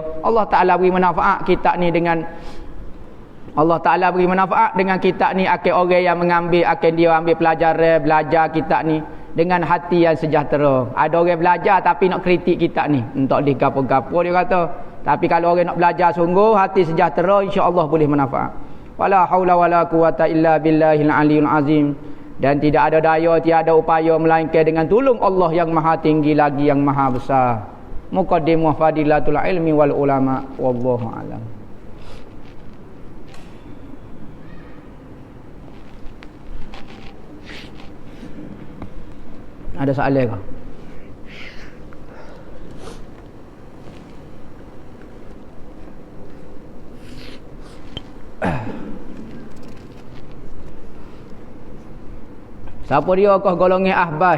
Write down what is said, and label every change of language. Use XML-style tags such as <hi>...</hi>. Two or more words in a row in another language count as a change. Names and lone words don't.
<ms>Allah Ta'ala beri manfaat kitab ni dengan Allah Ta'ala beri manfaat dengan kitab ni akan orang yang mengambil, akan dia ambil pelajaran, belajar kitab ni dengan hati yang sejahtera. Ada orang belajar tapi nak kritik kita ni, entok di gapo-gapo dia kata. Tapi kalau orang nak belajar sungguh, hati sejahtera, insya-Allah boleh manfaat.</ms> <ar>ولا حول ولا قوة إلا بالله العلي العظيم.</ar> <ms>Dan tidak ada daya, tiada upaya melainkan dengan tolong Allah yang maha tinggi lagi yang maha besar.</ms> <ar>مقدمة فضيلة العلم والعلماء، والله أعلم.</ar> <ms>Ada soalan ke? Siapa dia kau golongan ahbas?</ms>